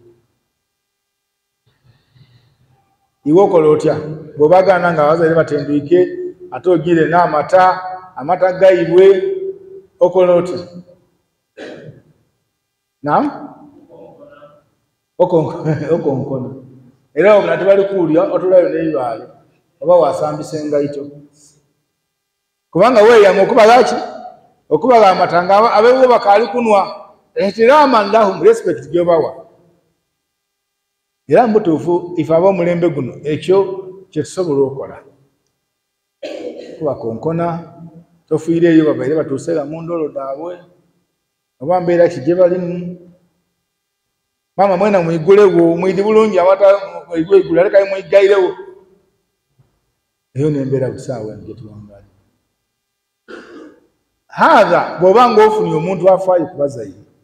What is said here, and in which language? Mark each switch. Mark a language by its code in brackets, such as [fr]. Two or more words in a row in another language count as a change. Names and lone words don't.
[xog] iwe okola otya bw'obagana nga abazaire batendwike ate ogire n'amata gaibwe okola otya naam okonkona era obula tebali kuwulya otulayo n'ebibaale oba wasambisa engaito kubanga weeyama okubaga ki okubaga amata nga abeewo bakaali kunwa [ar] احتراماً لهم [xog] respect gyobawa era mbutuufu ife ab'omulembe guno ekyo kyetusobola okola kuba konkona tofiireeyo babaire batuuseera mu ndolo daabwe oba mbeera ki gye balimu mama mwena mwigulewo mwidi bulungi amata mwigulu alekayo mwigairewo eyo nembeera busaawe gye tuwangaali haadha bw'oba ng'ofunye omuntu afaayo kubazaire